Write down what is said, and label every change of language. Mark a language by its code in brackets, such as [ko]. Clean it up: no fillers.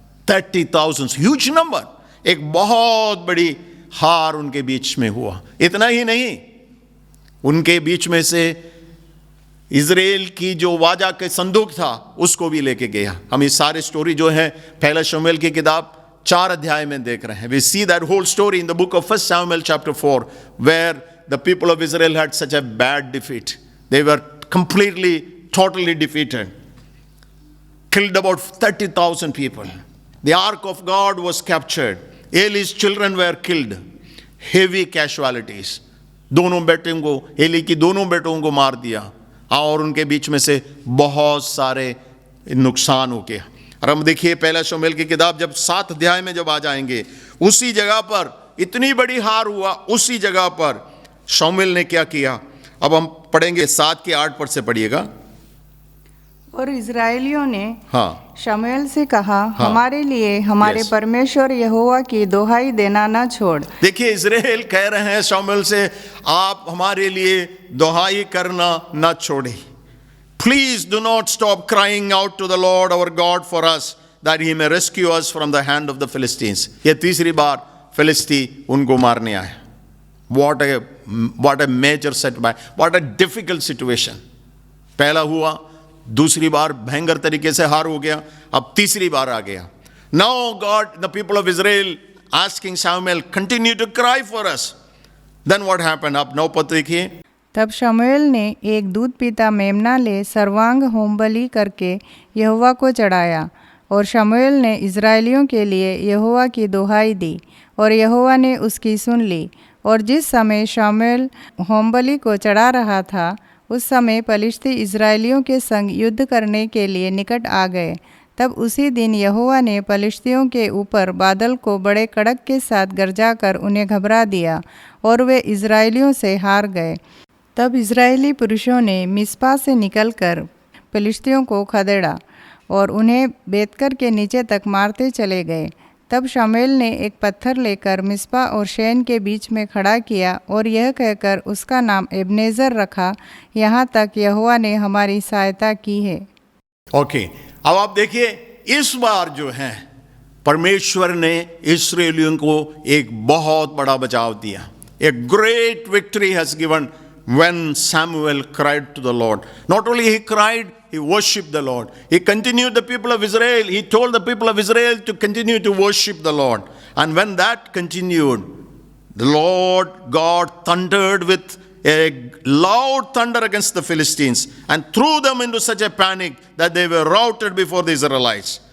[hi] 30,000, [en] huge number, [hi] एक बहुत बड़ी हार उनके बीच में हुआ। इतना ही नहीं, उनके बीच में से इजराइल की जो वाजा के संदूक था उसको भी लेके गया। हम इस सारे स्टोरी जो है पहला शमूएल की किताब 4 अध्याय में देख रहे हैं। [en] We see that whole story in the book of 1 Samuel chapter 4, where the people of Israel had such a bad defeat. They were completely, totally defeated. Killed about 30,000 people. The ark of God was captured. Eli's children were killed. Heavy casualties. [hi] दोनों बेटों को, Eli की दोनों बेटों को मार दिया और उनके बीच में से बहुत सारे नुकसान हो गया। और हम देखिए पहला शमूएल की किताब जब 7 अध्याय में जब आ जाएंगे, उसी जगह पर इतनी बड़ी हार हुआ, उसी जगह पर शमूएल ने क्या किया। अब हम पढ़ेंगे 7 के 8 पद से पढ़िएगा। और इजराइलियों ने हाँ शमूएल से कहा, हमारे लिए हमारे परमेश्वर यहोवा की दोहाई देना न छोड़। देखिए इजराइल कह रहे हैं शमूएल से, आप हमारे लिए दोहाई करना न छोड़े। [en] Please do not stop crying out to the Lord our God for us, that He may rescue us from the hand of the Philistines. [hi] ये तीसरी बार फिलिस्ती उनको मारने आए। [en] What a major setback, what a difficult situation. [hi] पहला हुआ, दूसरी बार भयंकर तरीके से हार हो गया, अब तीसरी बार आ गया। [en] Now God, the people of Israel asking Samuel, continue to cry for us. Then what happened? [hi] आप 9 पद देखिए। तब शमूएल ने एक दूध पीता मेमना ले सर्वांग होमबलि करके यहोवा को चढ़ाया, और शमूएल ने इजराइलियों के लिए यहोवा की दोहाई दी, और यहोवा ने उसकी सुन ली। और जिस समय शमूएल होमबलि को चढ़ा रहा था, उस समय पलिश्ती इजराइलियों के संग युद्ध करने के लिए निकट आ गए। तब उसी दिन यहोवा ने पलिश्तियों के ऊपर बादल को बड़े कड़क के साथ गरजाकर उन्हें घबरा दिया, और वे इजराइलियों से हार गए। तब इजरायली पुरुषों ने मिस्पा से निकलकर पलिश्तियों को खदेड़ा और उन्हें बेतकर के नीचे तक मारते चले गए। तब शमूएल ने एक पत्थर लेकर मिस्पा और शैन के बीच में खड़ा किया और यह कहकर उसका नाम एबनेजर रखा, यहाँ तक यहोवा ने हमारी सहायता की है। ओके, अब आप देखिए, इस बार जो है परमेश्वर ने इस्राएलियों को एक बहुत बड़ा बचाव दिया। [en] A great victory has given when Samuel cried to the Lord. Not only he cried, he worshipped the Lord. He continued the people of Israel. He told the people of Israel to continue to worship the Lord. And when that continued, the Lord God thundered with a loud thunder against the Philistines and threw them into such a panic that they were routed before the Israelites.